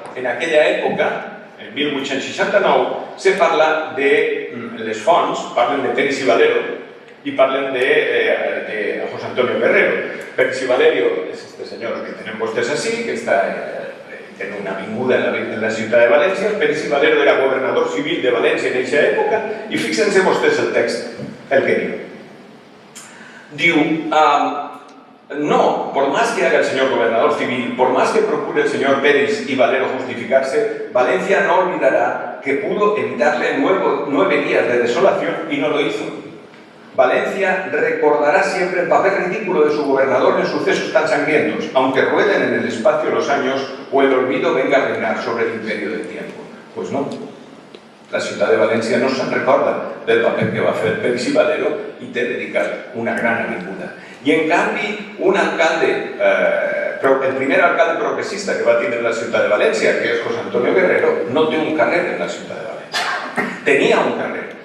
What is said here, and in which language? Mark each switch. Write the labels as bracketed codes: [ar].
[ca] En aquella època, en 1869, se parla de les fonts, parlen de Peris i Valero, i parlen de José Antonio Guerrero. Peris i Valero és este senyor que tenen vostès així, que té una avinguda en la ciutat de València. Peris i Valero era gobernador civil de València en aquesta època, i [es] fíjense [ca] vostès el text, el que diu. [es] Diu: no, por más que haga el señor gobernador civil, por más que procure el señor Peris y Valero justificarse, Valencia no olvidará que pudo evitarle 9 días de desolación y no lo hizo. Valencia recordará siempre el papel ridículo de su gobernador en sucesos tan sangrientos, aunque rueden en el espacio los años o el olvido venga a reinar sobre el imperio del tiempo. Pues no. [ca] La ciutat de València no se'n recorda del paper que va fer Peris i Valero i té dedicat una gran avinguda. I en canvi, un alcalde, el primer alcalde progressista que va tindre la ciutat de València, que és José Antonio Guerrero, no té un carrer en la ciutat de València. Tenia un carrer.